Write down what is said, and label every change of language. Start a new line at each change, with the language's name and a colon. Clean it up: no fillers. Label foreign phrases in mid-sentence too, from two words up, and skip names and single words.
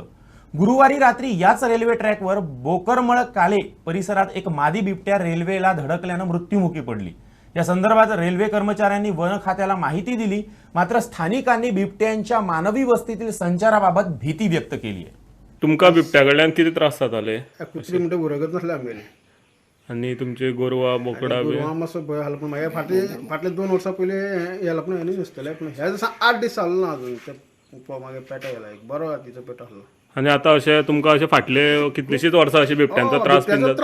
Marathi: गुरुवारी रात्री याच रेल्वे ट्रॅकवर बोकरमळ काले परिसरात एक मादी बिबट्या रेल्वेला धडकल्यानं मृत्युमुखी पडली. या संदर्भात रेल्वे कर्मचाऱ्यांनी वन खात्याला माहिती दिली, मात्र स्थानिकांनी बिबट्यांच्या मानवी वस्तीतील संचाराबाबत भीती व्यक्त केली आहे.
Konkani: तुमका बिबट्या कडल्यान किती त्रास जाताले? कुत्री म्हणटा उरगत नासले आमगेले. आणि तुमचे गोरवा बोकडा गोरवा मातसो भंय आसलो, पण मागीर फाटले 2 वर्सां पयलीं येला, पण हें दिसतलें. पण ह्या दिसा 8 दीस जालो ना अजून. ते मागीर पेटो गेला, एक बरो हातीचो पेटो आसलो. आणि आता अशें तुमकां अशें फाटले कितलीशीच वर्सां अशें बिबट्यांचो त्रास बीन जाता?